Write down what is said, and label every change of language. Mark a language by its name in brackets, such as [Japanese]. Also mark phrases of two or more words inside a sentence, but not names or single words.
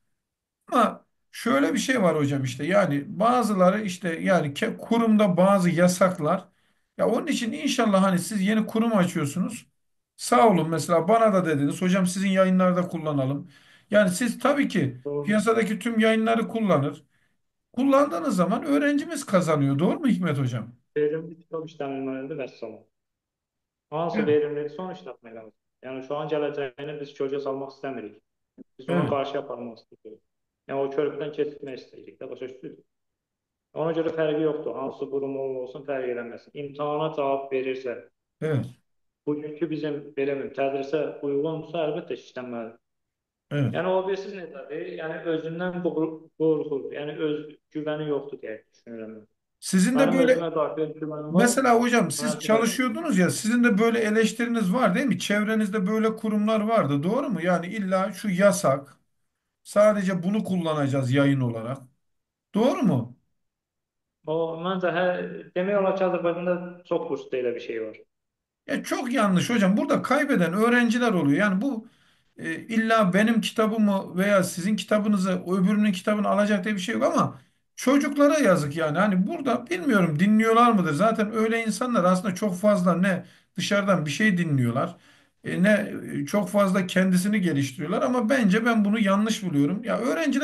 [Turkish] Ama şöyle bir şey var hocam, işte yani bazıları işte, yani kurumda bazı yasaklar. Ya onun için inşallah, hani siz yeni kurum açıyorsunuz. Sağ olun, mesela bana da dediniz hocam sizin yayınlarda kullanalım. Yani siz tabii ki doğru. piyasadaki tüm yayınları kullanır. Kullandığınız zaman öğrencimiz kazanıyor. Doğru mu Hikmet hocam? [Azerbaijani] Verimli kitab işlənilməlidir və salam. Hansı [Turkish] Evet. [Azerbaijani] verimlidir, son işlətmək lazım. Yəni şu an gələcəyini biz kölgə salmaq istəmirik. Biz ona [Turkish] Evet. [Azerbaijani] qarşı aparmaq istəyirik. Yəni o körpüdən keçirtmək istəyirik də, başa düşdünüz? Ona görə fərqi yoxdur. Hansı qurum olsun, fərq eləməsin. İmtahana cavab verirsə, [Turkish] Evet. [Azerbaijani] bugünkü bizim belə mi, tədrisə uyğunsa, əlbəttə işlənməlidir. [Turkish] Evet. [Azerbaijani] Yəni o birisiz necədir? Yəni özündən qorxur. Yəni öz güvəni yoxdur deyə düşünürəm. [Turkish] Sizin de [Azerbaijani] Mənim [Turkish] böyle, [Azerbaijani] özümə daxil güvənim var. [Turkish] mesela hocam siz [Azerbaijani] Mənə güvənir. [Turkish] çalışıyordunuz ya, sizin de böyle eleştiriniz var değil mi? Çevrenizde böyle kurumlar vardı. Doğru mu? Yani illa şu yasak. Sadece bunu kullanacağız yayın olarak. Doğru mu? [Azerbaijani] O məncə demək olar ki, Azərbaycanda çox kursda elə bir şey var. [Turkish] Ya çok yanlış hocam. Burada kaybeden öğrenciler oluyor. Yani bu illa benim kitabımı veya sizin kitabınızı öbürünün kitabını alacak diye bir şey yok ama çocuklara yazık yani. Hani burada bilmiyorum, dinliyorlar mıdır? Zaten öyle insanlar aslında çok fazla ne dışarıdan bir şey dinliyorlar, ne çok fazla kendisini geliştiriyorlar, ama bence ben bunu yanlış buluyorum.